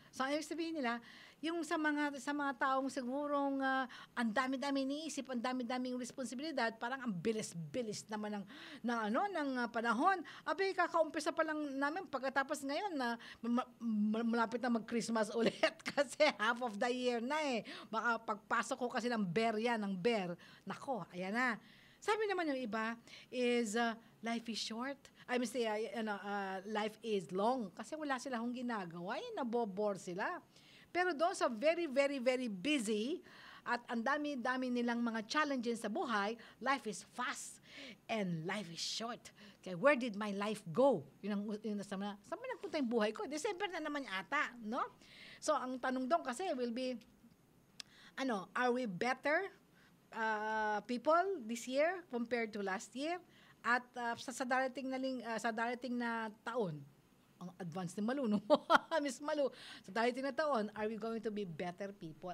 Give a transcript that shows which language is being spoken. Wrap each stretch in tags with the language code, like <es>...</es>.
<tl>So ang ibig sabihin nila, yung sa mga taong sigurong ang dami-dami iniisip, ang dami-daming responsibilidad, parang ang bilis-bilis naman ng panahon. Abay, kakaumpisa pa lang namin pagkatapos ngayon na malapit na mag-Christmas ulit kasi half of the year na eh. Baka pagpasok ko kasi ng bear, nako, ayan na. Sabi naman yung iba is</tl> <en>life is short. I mean, life is long</en> <tl>kasi wala silang ginagawa. Nabobore sila. Pero doon sa very, very, very busy at ang dami-dami nilang mga challenges sa buhay,</tl> <en>life is fast and life is short. Okay, where did my life go?</en> <tl>Yun ang saan nagpunta yung buhay ko? December na naman ata, no? So, ang tanong doon kasi</tl> <en>will be, are we better people this year compared to last year?</en> <tl>At sa darating na taon, ang advance ni Malu, no?</tl> <en>Miss Malu,</en> <tl>sa darating na taon,</tl> <en>are we going to be better people?</en>